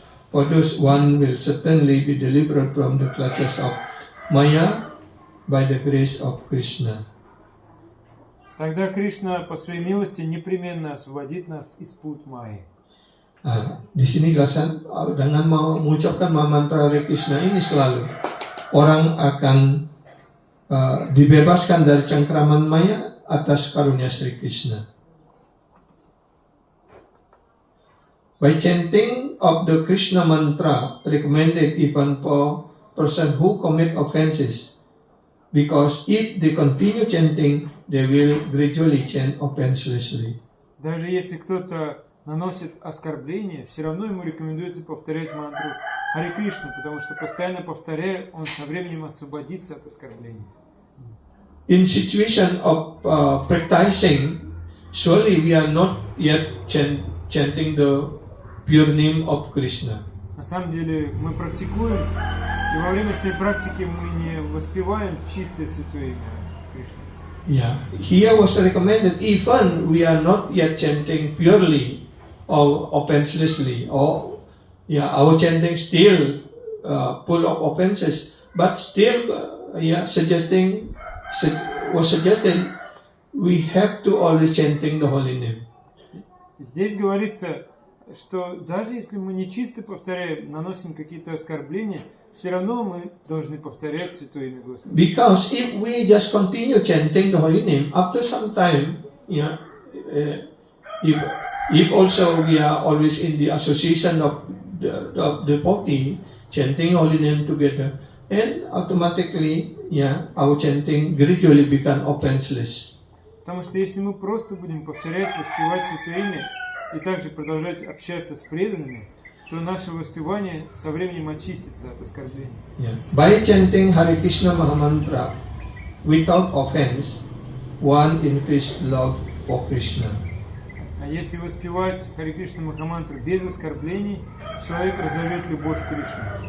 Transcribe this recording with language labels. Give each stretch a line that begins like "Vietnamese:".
English: For those one will certainly be delivered from the clutches of Maya by the grace of Krishna.
Russian: Тогда Кришна по своей милости непременно освободит нас из пут Майи.
Indonesian: Di sini jelaskan dengan mengucapkan mantra Hare Krishna ini selalu orang akan dibebaskan dari cengkraman Maya atas karunia Sri Krishna.
English: By chanting of the Krishna mantra recommended even for person who commit offenses, because if they continue chanting, they will gradually chant offenselessly.
Russian: Даже если кто-то наносит оскорбление, все равно ему рекомендуется повторять мантру Харе Кришна, потому что постоянно повторяя, он со временем освободится от оскорбления.
English: In situation of practicing, surely we are not yet chanting the pure name of Krishna.
Russian: На самом деле мы практикуем, и во время своей практики мы не воспеваем чистое святое имя Кришны.
English: Yeah, here was recommended even we are not yet chanting purely or offenselessly, or our chanting still full of offenses, but still suggested we have to always chanting the holy name.
Russian: Здесь говорится, что даже если мы не чисто повторяем, наносим какие-то оскорбления, все равно мы должны повторять святое имя Господа.
English: Because if we just continue chanting the holy name, after some time, if also we are always in the association of the devotee chanting holy name together, and automatically, our chanting gradually become offenseless.
Russian: Потому что если мы просто будем повторять, воспевать святое имя и также продолжать общаться с преданными, то наше воспевание со временем очистится от оскорблений.
English: By chanting Hare Krishna Mahamantra, without offense, one increased love for Krishna.
Russian: А если воспевать Харе Кришна Махамантру без оскорблений, человек разовьет любовь к Кришне.